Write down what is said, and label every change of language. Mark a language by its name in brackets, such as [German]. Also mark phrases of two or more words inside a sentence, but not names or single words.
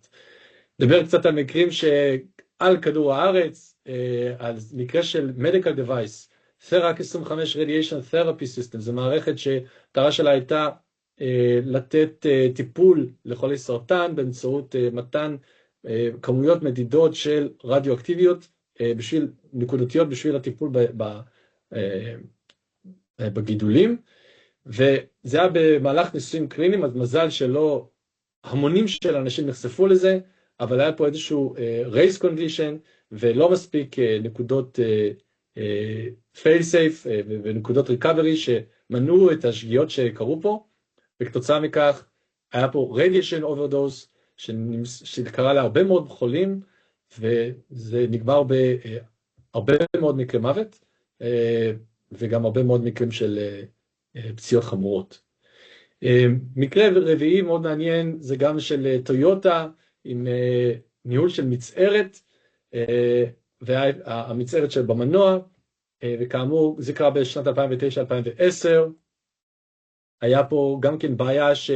[Hebrew] נדבר קצת על מקרים שעל כדור הארץ, על מקרה של [English] medical device, [Hebrew] Therac 25 Radiation Therapy System, זו מערכת שהמטרה שלה הייתה לתת טיפול לחולי סרטן באמצעות מתן כמויות מדידות של רדיואקטיביות נקודתיות בשביל הטיפול בגידולים, וזה היה במהלך ניסויים קליניים, אז מזל שלא המונים של אנשים נחשפו לזה, אבל היה פה איזשהו [English] race condition [Hebrew] ולא מספיק נקודות [English] fail safe [Hebrew] ונקודות recovery שמנעו את השגיאות שקרו פה, וכתוצאה מכך היה פה [English] radiation overdose [Hebrew] שקרה להרבה מאוד חולים, וזה נגמר בהרבה מאוד מקרי מוות, וגם הרבה מאוד מקרים של פציעות חמורות. מקרה רביעי מאוד מעניין, זה גם של טויוטה, עם ניהול של מצערת, והמצערת של במנוע, וכאמור, זה קרה בשנת 2009-2010, היה פה גם כן בעיה